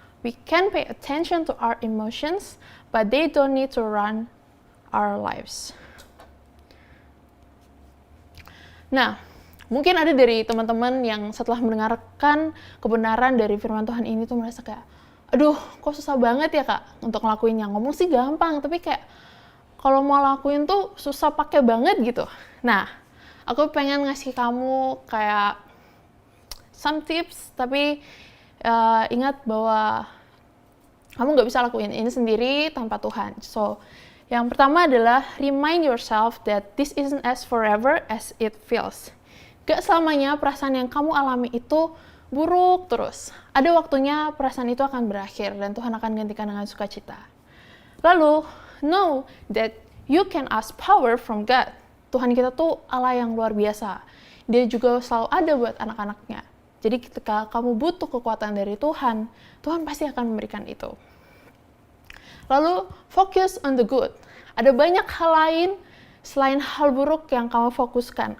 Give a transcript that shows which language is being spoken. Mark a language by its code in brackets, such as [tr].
[en] We can pay attention to our emotions, but they don't need to run our lives. [id] Nah, mungkin ada dari teman-teman yang setelah mendengarkan kebenaran dari firman Tuhan ini tuh merasa kayak, aduh, kok susah banget ya kak untuk ngelakuinnya. Ngomong sih gampang, tapi kayak kalau mau lakuin tuh susah pakai banget gitu. Nah, aku pengen ngasih kamu kayak [en] some tips, [id] tapi ingat bahwa kamu nggak bisa lakuin ini sendiri tanpa Tuhan. So, yang pertama adalah [en] remind yourself that this isn't as forever as it feels. [id] Gak selamanya perasaan yang kamu alami itu buruk terus. Ada waktunya perasaan itu akan berakhir dan Tuhan akan gantikan dengan sukacita. [en] Lalu, know that you can ask power from God. [id] Tuhan kita tuh Allah yang luar biasa. Dia juga selalu ada buat anak-anaknya. Jadi ketika kamu butuh kekuatan dari Tuhan, Tuhan pasti akan memberikan itu. Lalu, [en] focus on the good. [id] Ada banyak hal lain selain hal buruk yang kamu fokuskan.